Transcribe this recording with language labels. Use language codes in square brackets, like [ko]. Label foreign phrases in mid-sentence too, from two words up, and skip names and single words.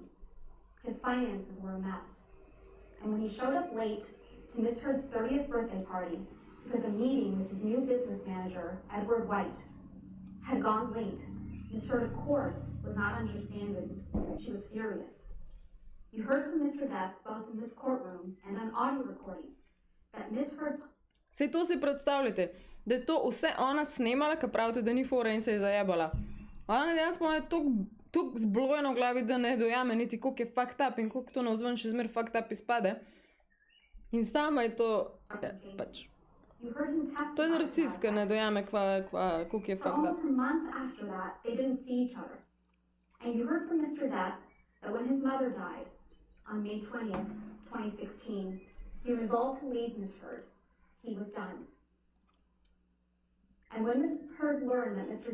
[en] His finances were a mess. And when he showed up late to Miss Heard's 30th birthday party because a meeting with his new business manager, Edward White, had gone late, Miss Heard, of course, was not understanding. She was furious. You heard from Mr. Depp, both in this courtroom and on audio recordings, that Miss Heard... [sl] Sej to si predstavljate, da je to vse ona snemala, ka pravite, da ni fora in se je zajebala. Ona dejansko ima toliko zblojeno v glavi, da ne dojame niti koliko je [en] fucked up [sl] in koliko to navzven še zmer [en] fucked up [sl] izpade. In sama je to, pač, to je narciska, ne dojame koliko je [en] For fucked up. almost a month after that, they didn't see each other. And you heard from Mr. Depp that when his mother died on May 20th, 2016, he resolved to leave Miss Heard. He was done. And when Miss Heard learned that Mr.